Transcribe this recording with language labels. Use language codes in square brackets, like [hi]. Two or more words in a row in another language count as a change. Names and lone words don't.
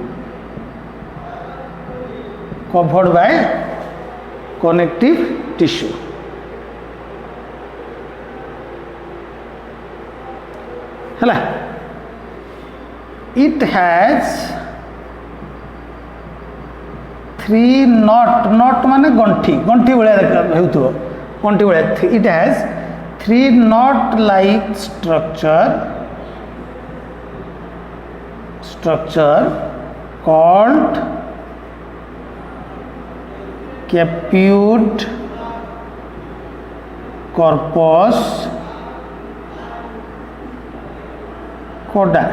[en] Covered by connective tissue. Hello. It has three knot [or] ମାନେ ଗଣ୍ଠି ଭଳିଆ ହେଉଥୋ ଗଣ୍ଠି ଭଳିଆ. [en] It has three knot like structure called caput, corpus, coda.